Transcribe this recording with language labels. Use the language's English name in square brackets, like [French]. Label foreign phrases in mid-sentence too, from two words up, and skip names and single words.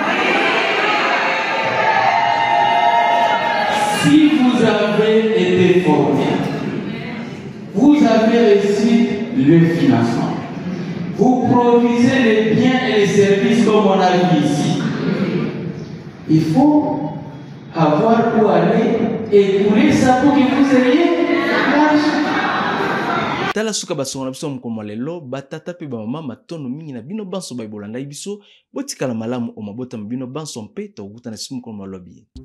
[French] Si vous avez été formé, vous avez reçu le financement. Vous produisez les biens et les services comme on a vu ici. Il faut avoir où aller écouler ça pour que vous ayez l'argent. [Lingala] tala suka basonga na biso mokolo lelo batata pe bamama matono mingi na bino banso bayibolanda biso botikala malamu o mabota bino banso mpe tokutana simu mokolo lobi.